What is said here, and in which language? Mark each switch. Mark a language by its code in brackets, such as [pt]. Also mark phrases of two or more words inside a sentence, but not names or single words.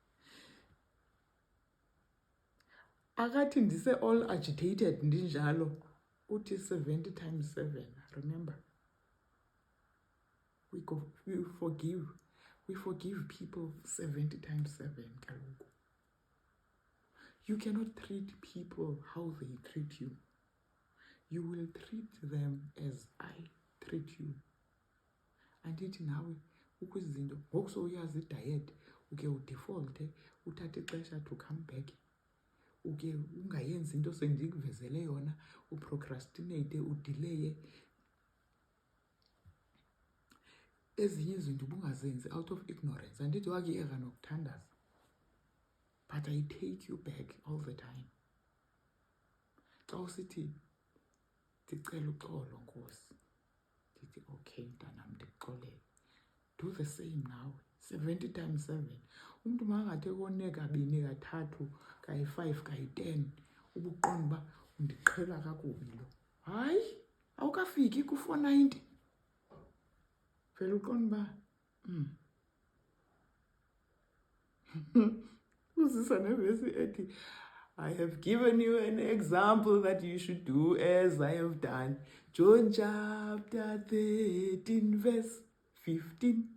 [xh] Akathi ndise [en] all agitated [xh] ndinjalo, uthi 70 times 7. [en] Remember, we forgive people 70 times 7 kaloku. You cannot treat people how they treat you. You will treat them as I treat you. [xh] Andithi nawe ukwizinto ngoku sowuyazi idiet, uke udefalte, uthathe ixesha [en] to come back. [xh] Uke ungayenzi into sendikuvezele yona, uprocrastinate, udelay. Ezinye izinto ubungazenzi [en] out of ignorance. [xh] Andithi wakuyeka nokuthandaza, [en] but I take you back all the time. [xh] Xa usithi ndicela uxolo Nkosi, ndithi okay mntanam, ndikuxolele. [en] Do the same now, 70 times 7. [xh] Umntu makangathi ekone kabini, kathathu, kayi-5, kayi-10, ubuqonda uba undiqhela kakubi lo. Hayi, awukafiki ku-490. Vele uqonda uba uzisa nevesi ethi, [en] I have given you an example that you should do as I have done. John chapter 13 verse 15.